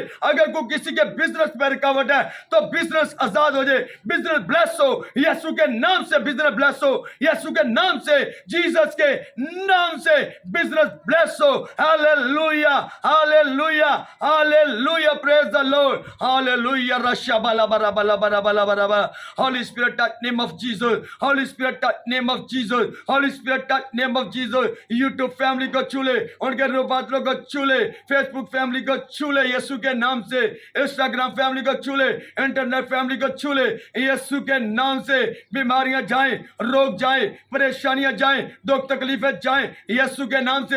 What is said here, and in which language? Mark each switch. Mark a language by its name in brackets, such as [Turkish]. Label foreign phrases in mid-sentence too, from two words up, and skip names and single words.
[Hindi] अगर कोई किसी के बिजनेस में रुकावट है तो बिजनेस आजाद हो जाए, बिजनेस ब्लेस हो, यीशु के नाम से बिजनेस ब्लेस हो, यीशु के नाम से, जीसस के नाम से बिजनेस ब्लेस हो। हालेलुया, हालेलुया, हालेलुया, [English] Praise the Lord, [Hindi] हालेलुया। रशा बाला बरा बला बरा बला बरा बा। [English] Holy Spirit, touch name of Jesus, Holy Spirit, touch name of Jesus, Holy Spirit, touch name of Jesus। [Hindi] YouTube फैमिली को छूले, उनके रूपांतरों को छूले, फेसबुक फैमिली को छूले यीशु के नाम से, इंस्टाग्राम फैमिली को छूले, इंटरनेट फैमिली को छूले यीशु के नाम से। बीमारियां जाएं, रोग जाएं, परेशानियां जाएं, दुख तकलीफें जाएं यीशु के नाम से।